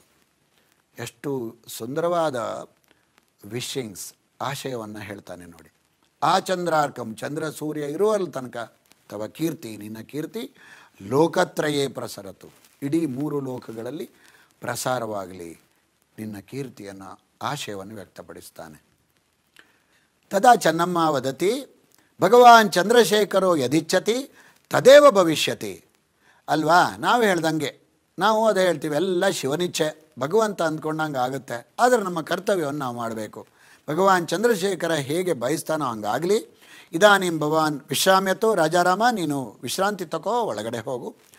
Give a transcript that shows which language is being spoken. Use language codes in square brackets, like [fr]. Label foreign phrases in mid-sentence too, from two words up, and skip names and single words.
[kn] ಎಷ್ಟು ಸುಂದರವಾದ ವಿಶಿಂಗ್ಸ್, ಆಶಯವನ್ನು ಹೇಳ್ತಾನೆ ನೋಡಿ. [sa] ಆ ಚಂದ್ರಾರ್ಕಂ, [kn] ಚಂದ್ರ ಸೂರ್ಯ ಇರುವಲ್ಲಿ ತನಕ, [sa] ತವ ಕೀರ್ತಿ, [kn] ನಿನ್ನ ಕೀರ್ತಿ [sa] ಲೋಕತ್ರಯೇ ಪ್ರಸರತು, [kn] ಇಡೀ 3 ಲೋಕಗಳಲ್ಲಿ ಪ್ರಸಾರವಾಗಲಿ ನಿನ್ನ ಕೀರ್ತಿಯನ್ನು, ಆಶಯವನ್ನು ವ್ಯಕ್ತಪಡಿಸ್ತಾನೆ. [sa] ತದಾ ಚೆನ್ನಮ್ಮ ವದತಿ ಭಗವಾನ್ ಚಂದ್ರಶೇಖರೋ ಯದಿಚ್ಛತಿ ತದೇವ ಭವಿಷ್ಯತಿ. [kn] ಅಲ್ವಾ, ನಾವು ಹೇಳ್ದಂಗೆ, ನಾವು ಅದೇ ಹೇಳ್ತೀವಿ, ಎಲ್ಲ ಶಿವನಿಚ್ಛೆ, ಭಗವಂತ ಅಂದ್ಕೊಂಡಂಗೆ ಆಗುತ್ತೆ. ಆದರೆ ನಮ್ಮ ಕರ್ತವ್ಯವನ್ನು ನಾವು ಮಾಡಬೇಕು. ಭಗವಾನ್ ಚಂದ್ರಶೇಖರ ಹೇಗೆ ಬಯಸ್ತಾನೋ ಹಂಗಾಗಲಿ. [sa] ಇದಾನಿಂ ಭಗವಾನ್ ವಿಶ್ರಾಮ್ಯತೋ, [kn] ರಾಜಾರಾಮ ನೀನು ವಿಶ್ರಾಂತಿ ತಗೋ, ಒಳಗಡೆ ಹೋಗು.